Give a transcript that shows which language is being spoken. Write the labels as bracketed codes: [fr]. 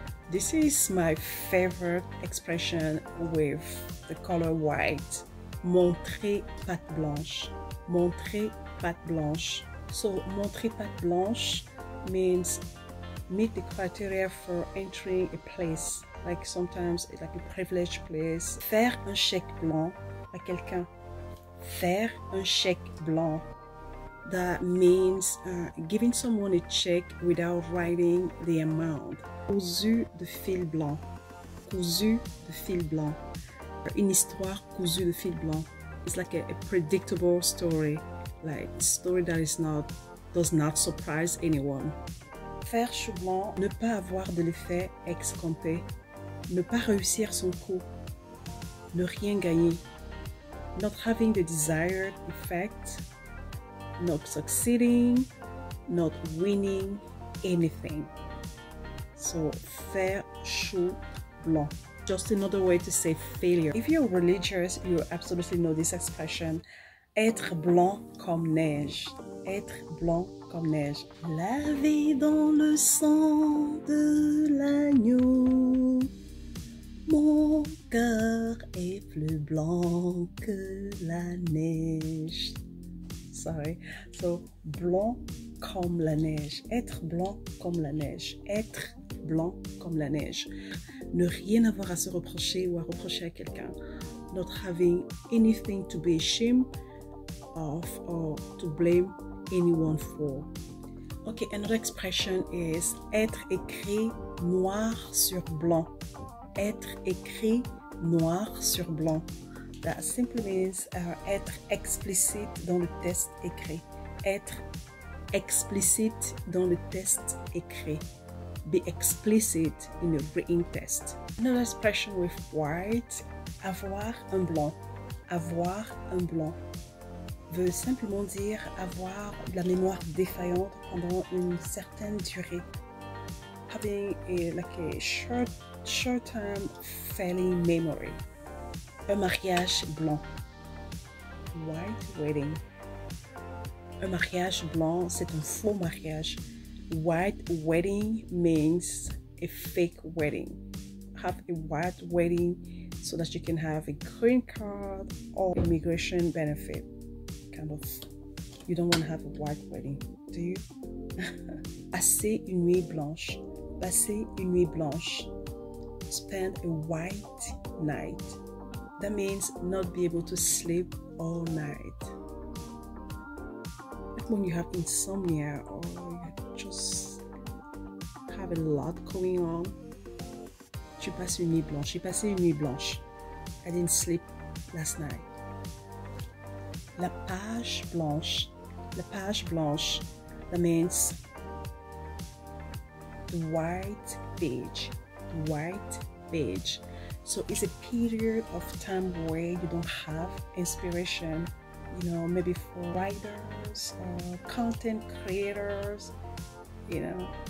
[en] This is my favorite expression with the color white. [fr] Montrer patte blanche. Montrer patte blanche. [en] So [fr] montrer patte blanche [en] means meet the criteria for entering a place. Like sometimes it's like a privileged place. [fr] Faire un chèque blanc à quelqu'un. Faire un chèque blanc. [en] That means giving someone a check without writing the amount. [fr] Cousu de fil blanc. Cousu de fil blanc. Une histoire cousue de fil blanc. [en] It's like a predictable story, like a story that does not surprise anyone. [fr] Faire chou blanc, ne pas avoir de l'effet escompté, ne pas réussir son coup, ne rien gagner, [en] not having the desired effect, not succeeding, not winning anything. So [fr] faire chou blanc. [en] Just another way to say failure. If you're religious, you absolutely know this expression. [fr] Être blanc comme neige. Être blanc comme neige. Lavé dans le sang de l'agneau. Mon cœur est plus blanc que la neige. [en] Sorry. [fr] So, blanc comme la neige. Être blanc comme la neige. Être blanc comme la neige. Ne rien avoir à se reprocher ou à reprocher à quelqu'un. [en] Not having anything to be ashamed of or to blame anyone for. Okay, another expression is [fr] être écrit noir sur blanc. Être écrit noir sur blanc. [en] That simply means [fr] être explicite dans le test écrit. Être explicite dans le test écrit. [en] Be explicit in a written test. Another expression with white, [fr] avoir un blanc. Avoir un blanc veut simplement dire avoir de la mémoire défaillante pendant une certaine durée. [en] Having a short-term failing memory. [fr] Un mariage blanc. [en] White wedding. [fr] Un mariage blanc, c'est un faux mariage. [en] White wedding means a fake wedding. Have a white wedding so that you can have a green card or immigration benefit. Kind of. You don't want to have a white wedding, do you? [fr] Passer une nuit blanche. Passer une nuit blanche. [en] spend a white night. That means not be able to sleep all night. Like when you have insomnia or you just have a lot going on. [fr] Tu passes une nuit blanche. J'ai passé une nuit blanche. [en] I didn't sleep last night. [fr] La page blanche. La page blanche. [en] That means the white page. White page. So it's a period of time where you don't have inspiration, you know, maybe for writers or content creators, you know.